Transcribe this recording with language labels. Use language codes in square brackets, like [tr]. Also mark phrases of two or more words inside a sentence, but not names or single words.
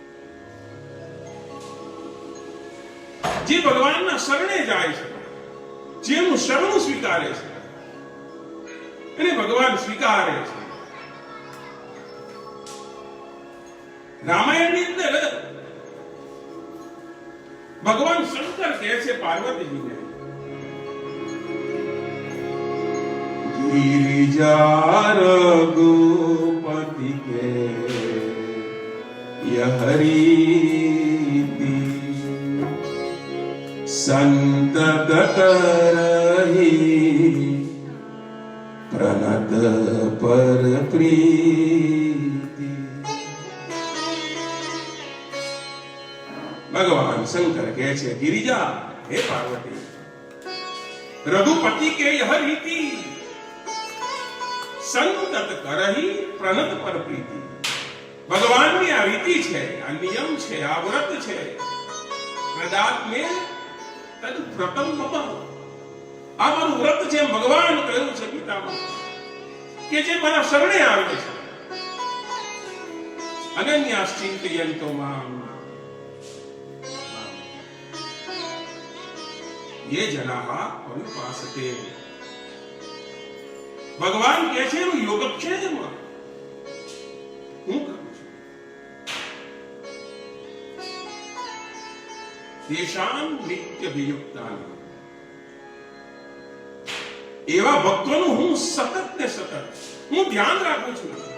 [gu] જે ભગવાનના શરણે જાય છે, જેનું શરણું સ્વીકારે છે, એને ભગવાન સ્વીકારે છે. રામાયણની અંદર ભગવાન શંકર કહે છે પાર્વતીજીને, [hi] गिरिजा रघुपति के यह रीति संतत करहि प्रणत पर प्रीति. [gu] ભગવાન શંકર કહે છે, [hi] गिरिजा हे पार्वती, रघुपति के यह रीति संतत करहि प्रणत पर प्रीति. [gu] ભગવાનની આ રીતિ છે, આ નિયમ છે, આ વ્રત છે. વેદાંત में [sa] तद् व्रतम् मम, [gu] આ મારું વ્રત છે. ભગવાન કહ્યું છે ગીતામાં કે જે મારા શરણે આવે છે, [sa] अनन्याश्चिन्तयन्तो माम ये जनाः अनुपासते. [gu] ભગવાન કહે છે એનું યોગક્ષેમ હું કરું છું. [sa] तेषां नित्यभियुक्तान, [gu] એવા ભક્તોનું હું સતત ને સતત હું ધ્યાન રાખું છું.